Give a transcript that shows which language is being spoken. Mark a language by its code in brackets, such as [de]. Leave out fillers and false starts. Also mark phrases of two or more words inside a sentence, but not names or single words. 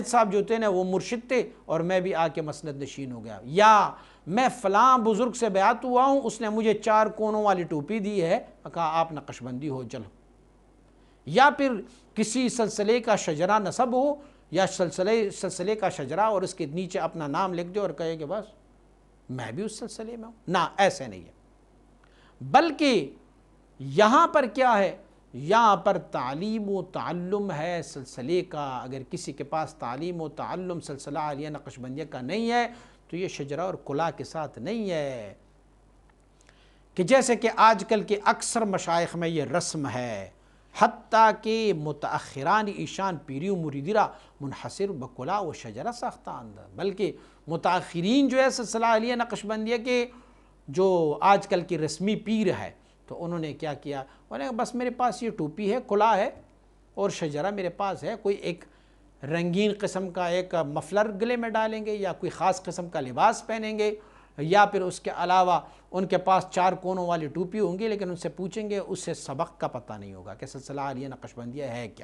[ur] صاحب جو تھے نا وہ مرشد تھے اور میں بھی آ کے مسند نشین ہو گیا، یا میں فلاں بزرگ سے بیعت ہوا ہوں، اس نے مجھے 4 کونوں والی ٹوپی دی ہے، کہا آپ نقشبندی ہو چلو، یا پھر کسی سلسلے کا شجرہ نسب ہو یا سلسلے کا شجرہ اور اس کے نیچے اپنا نام لکھ دے اور کہے کہ بس میں بھی اس سلسلے میں ہوں، نہ ایسے نہیں ہے، بلکہ یہاں پر کیا ہے، یہاں پر تعلیم و تعلم ہے سلسلے کا۔ اگر کسی کے پاس تعلیم و تعلم سلسلہ عالیہ نقشبندیہ کا نہیں ہے تو یہ شجرہ اور کلہ کے ساتھ نہیں ہے، کہ جیسے کہ آج کل کے اکثر مشائخ میں یہ رسم ہے، [fa] حتیٰ کہ متأخران ایشان پیری و مریدیرہ منحصر بکلہ و شجرہ ساختان دا، [ur] بلکہ متأخرین جو ہے سلسلہ عالیہ نقشبندیہ کے جو آج کل کی رسمی پیر ہے تو انہوں نے کیا کیا، انہوں نے بس میرے پاس یہ ٹوپی ہے، کلہ ہے اور شجرہ میرے پاس ہے، کوئی ایک رنگین قسم کا ایک مفلر گلے میں ڈالیں گے یا کوئی خاص قسم کا لباس پہنیں گے، یا پھر اس کے علاوہ ان کے پاس 4 کونوں والی ٹوپی ہوں گی، لیکن ان سے پوچھیں گے اس سے سبق کا پتہ نہیں ہوگا کہ سلسلہ عالیہ نقشبندیہ ہے کیا۔